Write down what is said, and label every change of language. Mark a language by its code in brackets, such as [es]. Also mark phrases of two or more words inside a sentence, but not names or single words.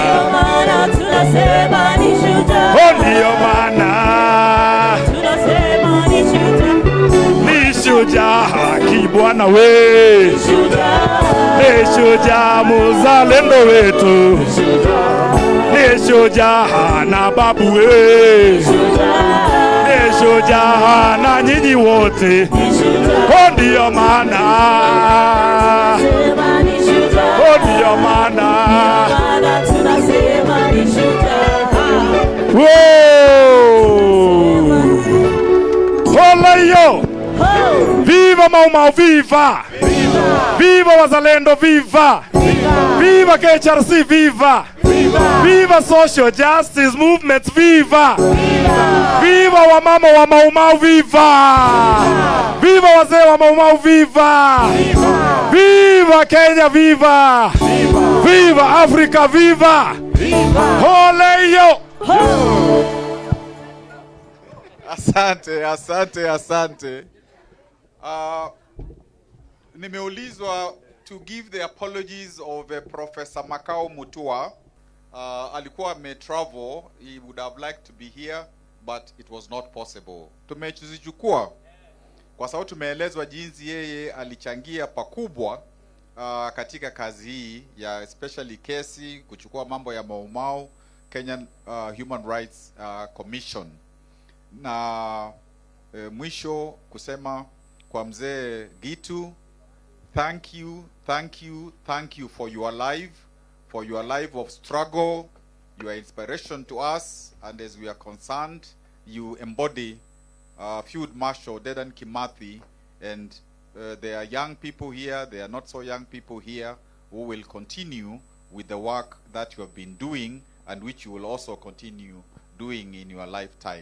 [sw] ndio maana ni shujaa kibwana we, ni shujaa mzalendo wetu, ni shujaa na babu we, ni shujaa na nyinyi wote. Ndio maana, ndio maana Olayo, viva Mau Mau, viva! Viva wazalendo, viva! Viva KHRC, viva! [en] Viva social justice movements, viva! [sw] Viva wamama wa Mau Mau, viva! Viva wazee wa Mau Mau, viva! Viva Kenya, viva! Viva Africa, viva! Olayo! Asante, asante, asante. Nimeulizwa [en] to give the apologies of Professor Makao Mutua. Alikuwa travel, he would have liked to be here, but it was not possible. [sw] Tumechuzichukua kwa sababu tumeelezwa jinsi yeye alichangia pakubwa katika kazi hii ya especially kesi kuchukua mambo ya Mau Mau Kenyan Human Rights Commission. Na mwisho kusema kwa mzee Gitu, [en] thank you, thank you, thank you for your life of struggle. You are inspiration to us, and as we are concerned, you embody Field Marshal Dedan Kimathi, and there are young people here, there are not so young people here who will continue with the work that you have been doing and which you will also continue doing in your lifetime.